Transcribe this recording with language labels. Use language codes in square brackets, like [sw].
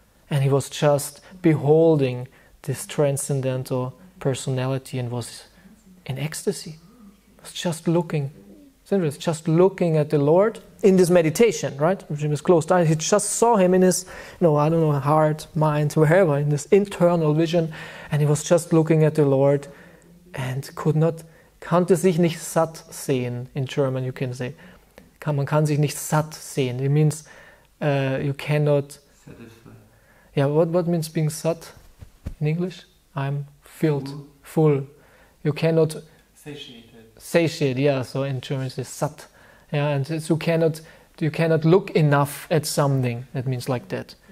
[en] And he was just beholding this transcendental personality and was in ecstasy. He was just looking. It's interesting, just looking at the Lord in this meditation, right? He was closed eyes. He just saw him in his, heart, mind, wherever, in this internal vision. And he was just looking at the Lord and [de] konnte sich nicht satt sehen. [en] In German, you can say. [de] Man kann sich nicht satt sehen. [en] It means you cannot... Satisfy. Yeah, what means being sat in English? I'm filled, full. You cannot... Satiated, yeah, so in German it's satt. Yeah, and you cannot look enough at something. That means like that.